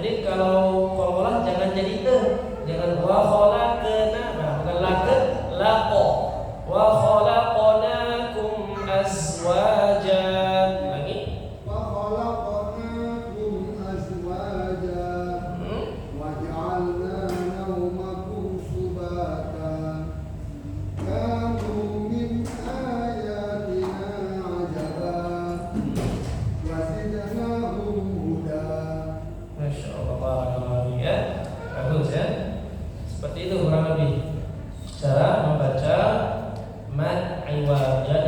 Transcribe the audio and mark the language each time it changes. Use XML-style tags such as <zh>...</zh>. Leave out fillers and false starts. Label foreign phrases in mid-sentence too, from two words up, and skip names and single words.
<id>Jadi kalau qalqalah jangan jadi jangan</id> <ar>وخلقنا,</ar> <id>bukan laqe, laqo.</id> <ar>وخلقناكم أزواجا. Lagi. وخلقناكم أزواجا. وجعلنا نومكم سباتا.</ar> <id>Seperti itu kurang lebih cara membaca mad iwad ya.</id>